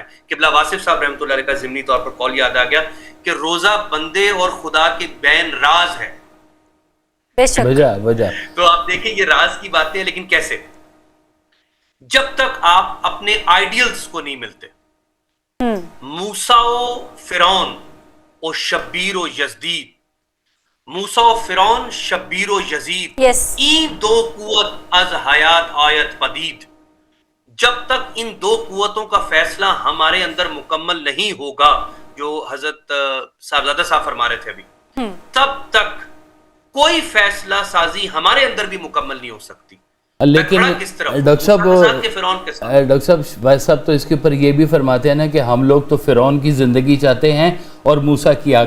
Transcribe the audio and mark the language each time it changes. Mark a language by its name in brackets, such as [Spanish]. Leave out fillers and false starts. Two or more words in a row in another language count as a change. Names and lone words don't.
[Urdu] قبلہ واصف صاحب رحمۃ اللہ علیہ کا ضمنی طور پر قول یاد آ گیا کہ روزہ بندے اور خدا کے بین راز ہے. بے شک. وجہ تو آپ دیکھیں یہ راز کی باتیں، لیکن کیسے؟ جب تک آپ اپنے آئیڈیلز کو نہیں ملتے. [Persian] موسیٰ و فرعون و شبیر و یزدید، موسیٰ و فرعون شبیر و یزید، این دو قوت از حیات آیت پدید. [Urdu] جب تک ان دو قوتوں کا فیصلہ ہمارے اندر مکمل نہیں ہوگا، جو حضرت صاحبزادہ صاحب فرما رہے تھے ابھی، تب تک کوئی فیصلہ سازی ہمارے اندر بھی مکمل نہیں ہو سکتی. لیکن ڈاکٹر صاحب بھائی صاحب تو اس کے اوپر یہ بھی فرماتے ہیں نا کہ ہم لوگ تو فرعون کی زندگی چاہتے ہیں اور موسیٰ کی آگ.